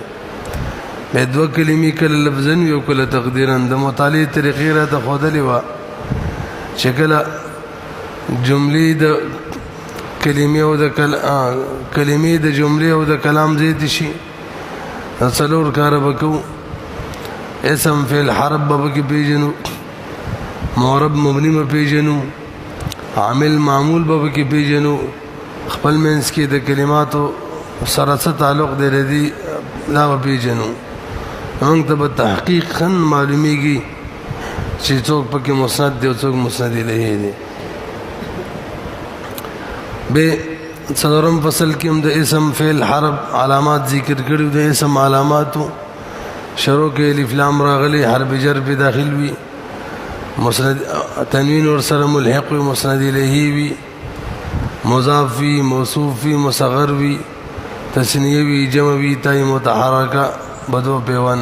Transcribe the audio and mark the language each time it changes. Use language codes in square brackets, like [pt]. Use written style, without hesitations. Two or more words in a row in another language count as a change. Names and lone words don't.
[ps] بیا دوه کلمې کله لفظا وي او کله تقدیرا. د مطالعې طریقې راته ښودلې وه چې کله جملې د کلمې او د کلمې د جملې او د کلام زیات شي څلور کار به کوو. اسم، فعل، حرف به پکې پیژنو، معرب مبني به پیژنو، عامل معمول به پکې پیژنو، خپل منځ کې د کلماتو سره څه تعلق دی ردي دا به پیژنو. موږ ته به تحقیقاً معلومیږي چې څوک پکې مسند دی او څوک مسند الیه دی. به څلورم فصل کې هم د اسم، فعل، حرف علامات ذکر کړو. د اسم علاماتو شروع کې الف لام راغلي، حرف جر په داخل وي، مسند تنوین ور سره ملحق وي، مسند الیه وي، مضاف وي، موصوف وي، مصغر وي، تثنیه وي، جمع وي، تای متحرکه بدو پیوان.